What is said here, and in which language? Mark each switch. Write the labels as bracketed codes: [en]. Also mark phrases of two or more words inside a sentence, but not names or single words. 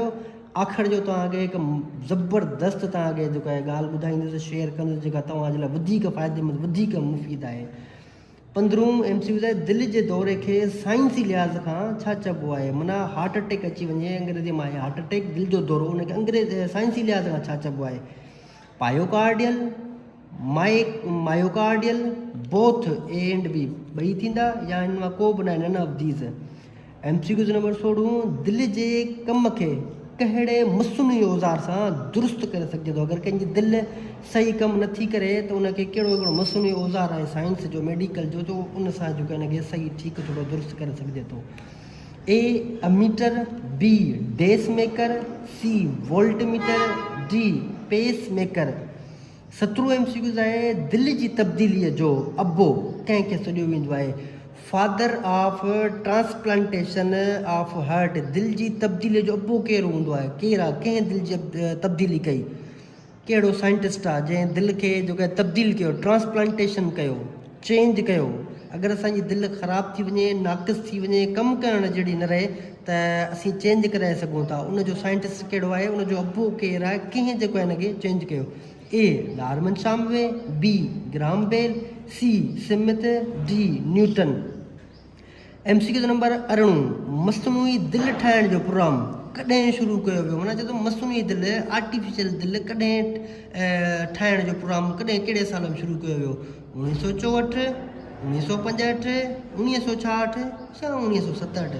[sd] आख़िर जो तव्हांखे हिकु ज़बरदस्त तव्हांखे जेको आहे ॻाल्हि ॿुधाईंदुसि, शेयर कंदुसि, जेका तव्हांजे लाइ वधीक फ़ाइदेमंद, वधीक मुफ़ीद आहे। 15 MCQ आहे, दिलि जे दौरे खे साइंसी लिहाज़ खां छा चइबो आहे? माना [en] heart attack [sd] अची वञे, अंग्रेज़ी मां आहे [en] heart attack, [sd] दिलि जो दौरो, उनखे साइंसी लिहाज़ खां छा चइबो आहे? [en] pyocardial, myocardial, both A and B, [sd] ॿई थींदा या हिन मां को बि न आहे, [en] none of these. [sd] MCQ नंबर 16, दिलि जे कम खे कहिड़े मसूनी औज़ार सां दुरुस्त करे सघिजे थो? अगरि कंहिंजी दिलि सही कमु नथी करे त उनखे कहिड़ो हिकिड़ो मसूनी औज़ार आहे साइंस जो, मेडिकल जो, त उन सां जेको आहे हिनखे सही ठीकु थोरो दुरुस्त करे सघिजे थो। A अमीटर, B डेस मेकर, C वोल्टमीटर, D पेस मेकर। 17 MCQ आहे, दिलि जी तब्दीलीअ जो अबो कंहिंखे सॾियो वेंदो आहे? [en] father of transplantation of heart, [sd] दिलि जी तब्दीलीअ जो अबो केरु हूंदो आहे? केरु आहे? कंहिं दिलि जी तब्दीली कई? कहिड़ो साइंटिस्ट आहे जंहिं दिलि खे जेको आहे तब्दील कयो, ट्रांसप्लांटेशन कयो, चेंज कयो? अगरि असांजी दिलि ख़राबु थी वञे, नाक़िस थी वञे, कमु करण जहिड़ी न रहे त असीं चेंज कराए सघूं था। उनजो साइंटिस्ट कहिड़ो आहे? उनजो अबो केरु आहे? कंहिं जेको आहे हिनखे चेंज कयो? A डार्विन शामवे, B ग्राहम बेल, C स्मिथ, D न्यूटन। MCQ नंबर 18, मसनूई दिलि ठाहिण जो प्रोग्राम कॾहिं शुरू कयो वियो? माना चए थो मसनूई दिलि, आर्टिफिशियल दिलि कॾहिं ठाहिण जो प्रोग्राम कॾहिं कहिड़े साल में शुरू कयो वियो? 1964, 1965, 1966 या 1967?